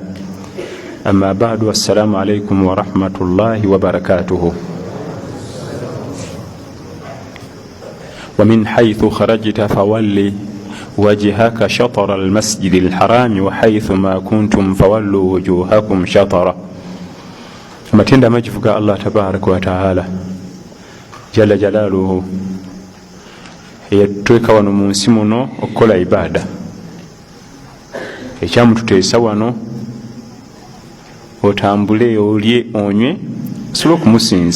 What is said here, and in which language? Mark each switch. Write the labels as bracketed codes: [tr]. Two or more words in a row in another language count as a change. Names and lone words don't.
[ar] أما بعد، السلام عليكم ورحمة الله وبركاته. ومن حيث خرجت فولي وجهك شطر المسجد الحرام وحيث ما كنتم فولوا وجوهكم شطره. [lg] amatenda amagivuga Allah [ar] تبارك وتعالى جل جلاله [lg] yatweka wano mu nsi muno okukola ibada. Ekyamututeesa wano otambule olye onywe osobola okumusinza.